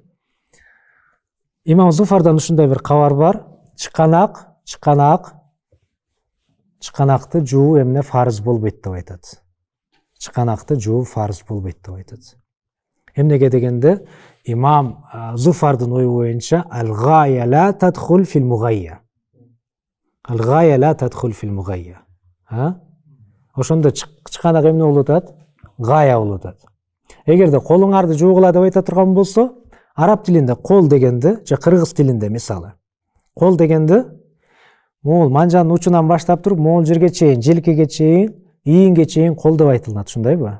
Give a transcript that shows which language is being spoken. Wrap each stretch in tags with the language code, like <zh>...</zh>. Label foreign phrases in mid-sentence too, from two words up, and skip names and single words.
<ky>Имам Зуфардан ушундай бир кабар бар. Чыканакты жуу эмне фарз болбойт деп айтат. Чыканакты жуу фарз болбойт деп айтат. Эмнеге дегенде, имам Зуфардын ою боюнча</ky> <ar>الغاية لا تدخل في المغيا. الغاية لا تدخل في المغيا.</ar> <ky>Ошондо чыканак эмне болуп атат? Гая болуп атат. Эгерде колуңарды жуугула деп айта турган болсо, араб тилинде кол дегенде, же кыргыз тилинде мисалы. Кол дегенде могул манжанын учунан баштап туруп, могул жерге чейин, желкеге чейин, ийинге чейин кол деп айтылат, ушундайбы?</ky>